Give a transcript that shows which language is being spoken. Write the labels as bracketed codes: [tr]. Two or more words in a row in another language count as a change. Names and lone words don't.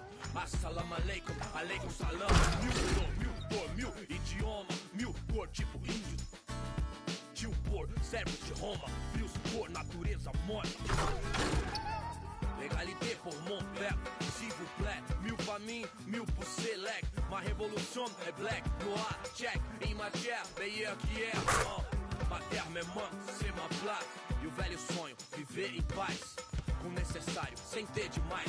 [ar] السلام عليكم، عليكم السلام. [pt] Mil idioma, mil cor tipo índio. Tio por servos de Roma, frios por natureza morta. [fr] L'égalité pour mon peuple, s'il vous plaît. 1000 familles, 1000 pour select. Ma révolution est black, noir, check. Em matière, meilleur qu'hier. Ma terre me manque, c'est ma place. [pt] E o velho sonho, viver em paz. Com o necessário, sem ter demais.